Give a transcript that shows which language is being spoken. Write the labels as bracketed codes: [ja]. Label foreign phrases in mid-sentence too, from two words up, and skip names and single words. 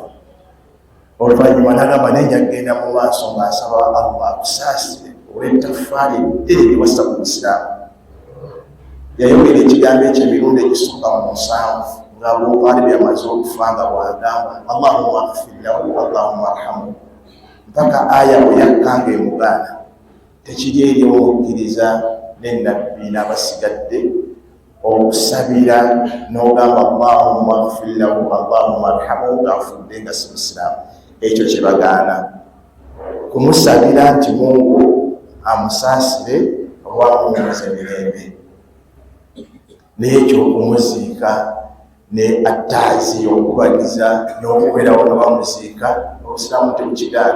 [lg] Oluvannyuma n'agamba naye njagenda mu maaso ng'asaba Allah akusaasire olw'ettaffaali ddene lye wassa ku Isiraamu. Yayogera ekigambo ekyo emirundi egisukka mu 7 nga Abu Talib yamaze okufa nga bw'agamba [ar] اللهم اغفر له اللهم ارحمه. [lg] mpaka aya bwe yakkanga emugaana tekiri eri omukkiriza n'ennabbi n'abasigadde okusabira n'ogamba [ar] اللهم اغفر له اللهم ارحمه [lg] ng'afudde nga si musiraamu. Ekyo kye bagaana, kumusabira nti Mungu amusaasire oba amumuze emirembe, n'ekyo okumuziika ne attaazi okubaliza n'okubeerawo nga bamuziika obusiraamu tebukigaana.